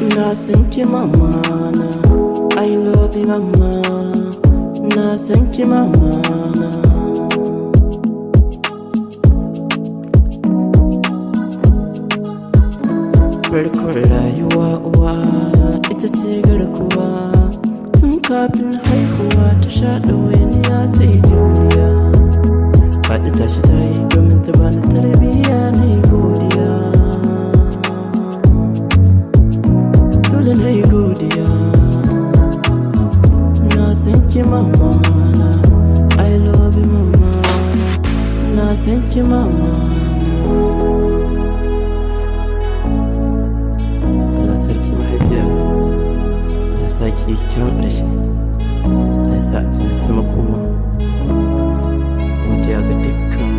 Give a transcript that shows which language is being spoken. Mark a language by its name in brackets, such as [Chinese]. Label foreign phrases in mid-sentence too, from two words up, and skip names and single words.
[Hausa] san ki mama na, [English] I love you mama, [Hausa] na san ki mama na. Farkon rayuwa uwa ita ce garkuwa, tun kafin haihuwa ta sha ɗawainiya ta yi juriya. Faɗi tashi ta yi domin ta bani tarbiyya na yi godiya, dole na yi godiya. Na san ki mama na, [English] I love you mama [Hausa] na san ki mama na. Sarki mahaifiya ya sake kyawun ƙarshe, ya sa a tuna makoma. Godiya ga duk